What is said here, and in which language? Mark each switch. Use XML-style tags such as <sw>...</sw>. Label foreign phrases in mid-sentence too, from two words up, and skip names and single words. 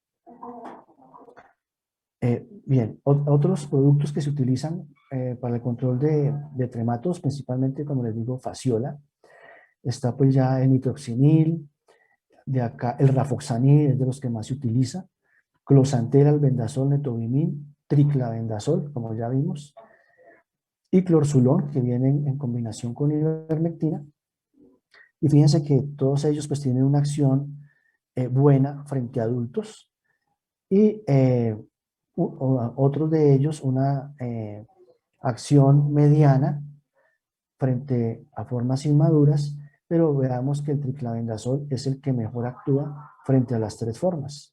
<es>Bien, otros productos que se utilizan para el control de tremátodos, principalmente, como les digo, fasciola, está pues ya el nitroxinil, de acá el rafoxanil es de los que más se utiliza, closantel, albendazol, netobimin, triclavendazol, como ya vimos, y clorzulón, que vienen en combinación con ivermectina. Y fíjense que todos ellos pues tienen una acción buena frente a adultos, y otros de ellos una acción mediana frente a formas inmaduras, pero veamos que el triclavendazol es el que mejor actúa frente a las tres formas.</es>